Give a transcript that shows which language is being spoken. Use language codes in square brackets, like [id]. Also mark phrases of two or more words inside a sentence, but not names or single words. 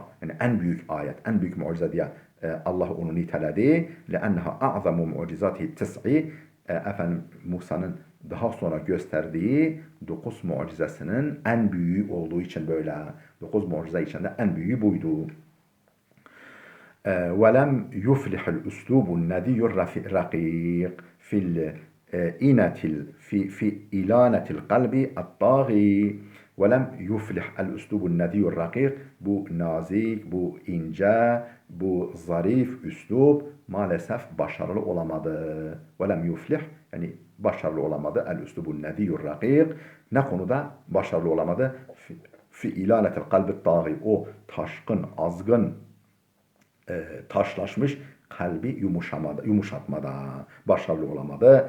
[tr] Yani en büyük ayet, en büyük mucize diye Allah onu niteledi. [ar] لأنها أعظم معجزاته التسع [tr] Musa'nın daha sonra gösterdiği 9 mucizesinin en büyüğü olduğu için böyle 9 mucize içinde en büyüğü buydu. [ar] وَلَمْ يُفْلِحُ الْأُسْلُوبُ النَّذِيُّ الرَّقِيقِ في إلانة القلب الطاغي وَلَمْ يُفْلِحْ الْأُسْلُوبُ النَّذِيُّ الرَّقِيقِ [tr] Bu nazik, bu ince, bu zarif üslup maalesef başarılı olamadı. [ar] وَلَمْ يُفْلِحْ [tr] yani başarılı olamadı. [ar] الأسلوب الندي الرقيق. [tr] Ne konuda başarılı olamadı? [ar] في إلانة القلب الطاغي. [tr] O taşkın, azgın, taşlaşmış kalbi yumuşatmada başarılı olamadı.